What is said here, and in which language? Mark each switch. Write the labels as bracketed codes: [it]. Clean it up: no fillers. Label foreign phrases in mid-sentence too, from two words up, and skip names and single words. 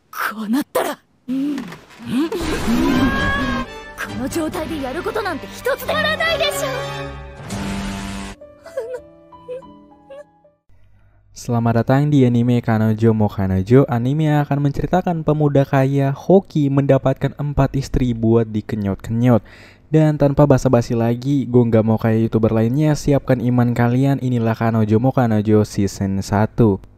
[ja] こうなったら、この状態でやることなんて一つでやらないでしょ。 [id] Selamat datang di anime Kanojo mo Kanojo. Anime yang akan menceritakan pemuda kaya Hoki mendapatkan 4 istri buat dikenyot-kenyot. Dan tanpa basa-basi lagi, gue nggak mau kayak youtuber lainnya, siapkan iman kalian, inilah Kanojo mo Kanojo season 1.